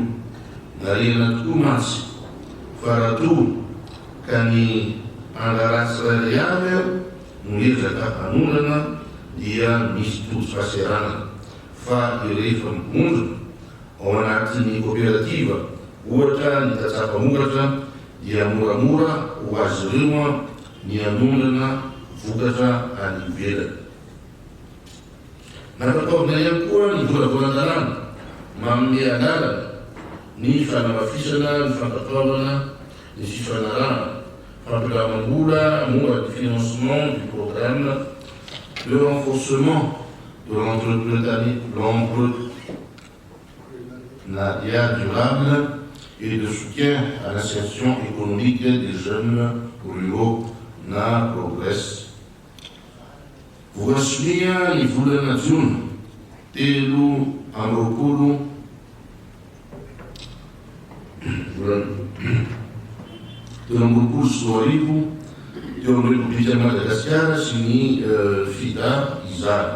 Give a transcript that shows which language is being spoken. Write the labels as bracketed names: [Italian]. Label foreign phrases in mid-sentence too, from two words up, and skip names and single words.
[Malagasy] Narena tokoa mantsy fa raha toa ka ny angarasy rairay avy no ezaka hanondrana dia misy tojo fahaserana fa rehefa mibondrona ao anatin'ny kooperativa ohatra ny tatsapa-moratra dia moramora ho azy ireo ny hanondrana vokatra any ivelany. Nampataovina ihany koa ny volambolan-dalàna manome anarana ny fanamafisana ny fampataovana ny fifanarahana fampilamam-bola moa [French] du financement du programme, le renforcement de l'entrepreneuriat durable et de soutien à l'insertion économique des jeunes ruraux na progress. [Malagasy] Voasimia ny volana jona 3 teo amin'ny Republika Madagasikara sy ny FIDA izany.